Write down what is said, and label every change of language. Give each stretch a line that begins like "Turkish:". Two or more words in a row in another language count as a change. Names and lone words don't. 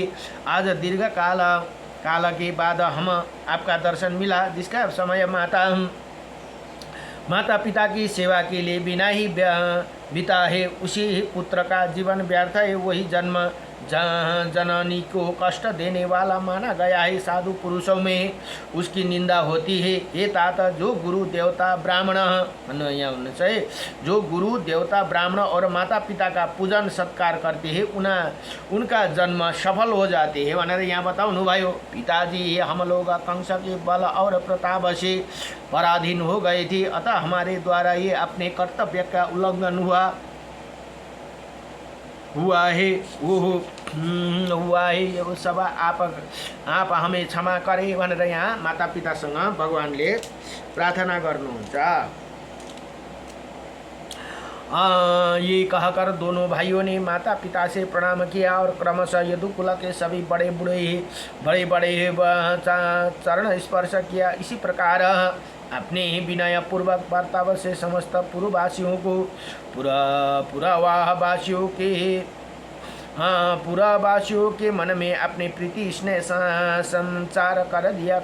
Hindi: आज दीर्घ काल के बाद हम आपका दर्शन मिला, जिसका समय माता पिता की सेवा के लिए बिना ही बिता है, उसी पुत्र का जीवन व्यर्थ है, वही जन्म जननी को कष्ट देने वाला माना गया है। साधु पुरुषों में उसकी निंदा होती है। हे तात, जो गुरु देवता ब्राह्मण यहाँ होना चाहिए, जो गुरु देवता ब्राह्मण और माता पिता का पूजन सत्कार करते हैं उनका जन्म सफल हो जाते हैं
Nepali: भनेर यहाँ बताउनु भयो।
Hindi: पिताजी ये हम लोग कंस के बल और प्रताप से पराधीन हो गए थे, अतः हमारे द्वारा ये अपने कर्तव्य का उल्लंघन हुआ है
Nepali: यो सब
Hindi: आप हमें क्षमा करे
Nepali: भनेर यहाँ माता पितासँग भगवानले प्रार्थना गर्नुहुन्छ।
Hindi: ये कहकर दोनों भाइयों ने माता पिता से प्रणाम किया और क्रमशः यदुकुल के सभी बड़े बड़े चरण स्पर्श किया। इसी प्रकार अपने ही विनय पूर्वक वार्ताव से समस्त पुरवासियों को पुरवासियों के मन में अपने प्रीति स्नेह संचार कर दिया।